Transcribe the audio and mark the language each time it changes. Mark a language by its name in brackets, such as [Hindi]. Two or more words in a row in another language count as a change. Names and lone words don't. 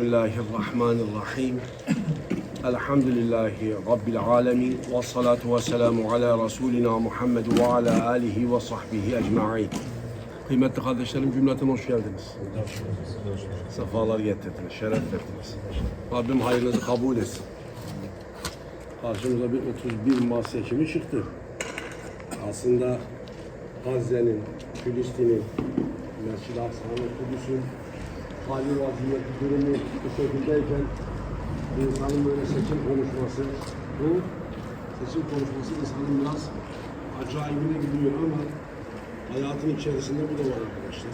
[Arabic] الله الرحمن الرحيم الحمد لله رب العالمين والصلاة والسلام على رسولنا محمد وعلى آله وصحبه أجمعين. [Turkish] Kıymetli kardeşlerim cümleten hoş geldiniz. Sefalar getirdiniz, şeref verdiniz. Rabbim hayrınızı kabul etsin. Karşımıza bir 31 Mart seçimi çıktı. Aslında Gazze'nin, Filistin'in, Mescid-i Aksa'nın, Kudüs'ün hali vaziyeti, durumu bu şekildeyken insanın böyle seçim konuşması, bu seçim konuşması insanın biraz acayibine gidiyor ama hayatın içerisinde bu da var arkadaşlar.